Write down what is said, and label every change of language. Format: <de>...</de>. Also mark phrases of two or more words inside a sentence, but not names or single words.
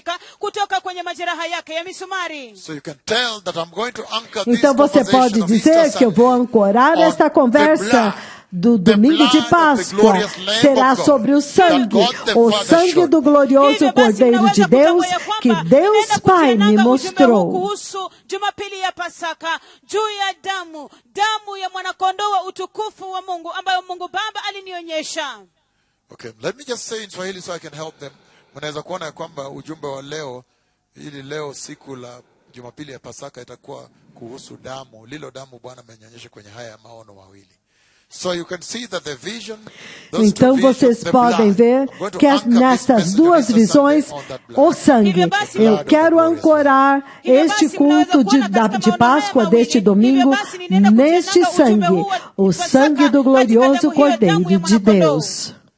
<pt>Então você pode dizer que eu vou ancorar esta conversa do domingo de Páscoa será sobre o sangue do glorioso Cordeiro de Deus que Deus Pai me mostrou.</pt> <en>Okay, let me just say in Swahili so I can help them.</en> <sw>Mnaweza kuona ya kwamba ujumbe wa leo, ili leo siku la Jumapili ya Pasaka itakuwa kuhusu damu, lilo damu Bwana amenyonyesha kwenye haya maono mawili.</sw> <pt>Então vocês podem ver que nessas duas visões, o sangue. Eu quero ancorar este culto de Páscoa deste domingo neste sangue, o sangue do glorioso Cordeiro de Deus.</pt>